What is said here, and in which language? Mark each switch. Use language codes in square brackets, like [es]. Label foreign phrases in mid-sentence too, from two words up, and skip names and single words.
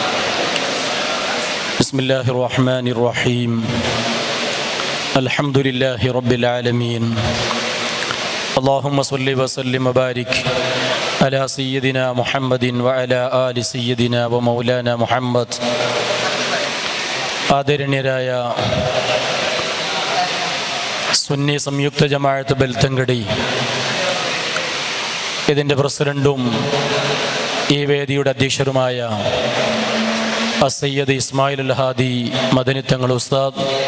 [ar] بسم الله الرحمن الرحيم. الحمد لله رب العالمين. اللهم صل وسلم وبارك على سيدنا محمد وعلى آل سيدنا ومولانا محمد. [ml] ആദരണീയരായ സുന്നി സംയുക്ത ജമാഅത്ത് ബെൽത്തങ്കടി ഇതിൻ്റെ പ്രസിഡന്റും ഈ വേദിയുടെ അധ്യക്ഷരുമായ സയ്യിദ് ഇസ്മായിൽ അൽ ഹാദി മദനി തങ്ങൾ ഉസ്താദ്,